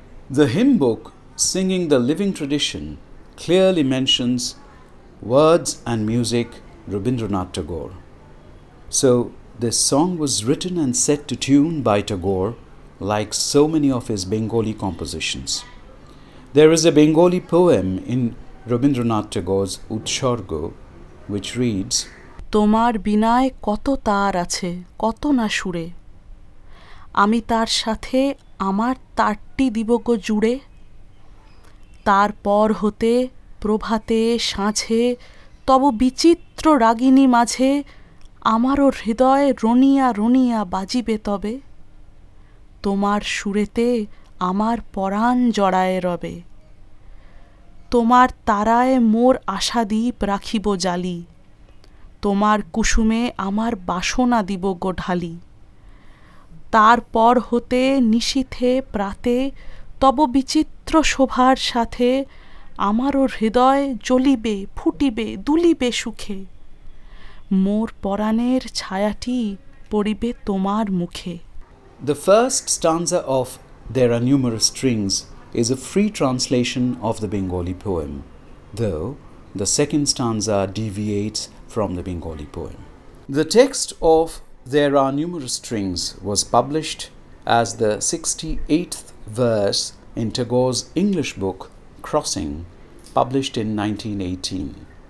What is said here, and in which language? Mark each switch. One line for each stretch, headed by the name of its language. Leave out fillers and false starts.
English: The hymnbook, singing the living tradition, clearly mentions words and music Rabindranath Tagore. So this song was written and set to tune by Tagore, like so many of his Bengali compositions. There is a Bengali poem in Rabindranath Tagore's Utsargo which reads,
Bangla: "তোমার বিনায় কত তার আছে, কত না সুরে, আমি তার সাথে আমার তারটি দিব গো জুড়ে, তারপর হতে প্রভাতে সাঁঝে তব বিচিত্র রাগিনী মাঝে আমারও হৃদয় রনিয়া রনিয়া বাজিবে তবে, তোমার সুরেতে আমার পরাণ জড়ায় রবে, তোমার তারায় মোর আশাদীপ রাখিব জালি, তোমার কুসুমে আমার বাসনা দিব গো ঢালি, তারপর হতে নিশীথে প্রাতে তব বিচিত্র শোভার সাথে আমারও হৃদয় জ্বলিবে ফুটিবে দুলিবে সুখে, মোর পরাণের ছায়াটি পড়িবে তোমার মুখে."
English: The first stanza of "There Are Numerous Strings" is a free translation of the Bengali poem, though the second stanza deviates from the Bengali poem. The text of "There Are Numerous Strings" was published as the 68th verse in Tagore's English book Crossing, published in 1918.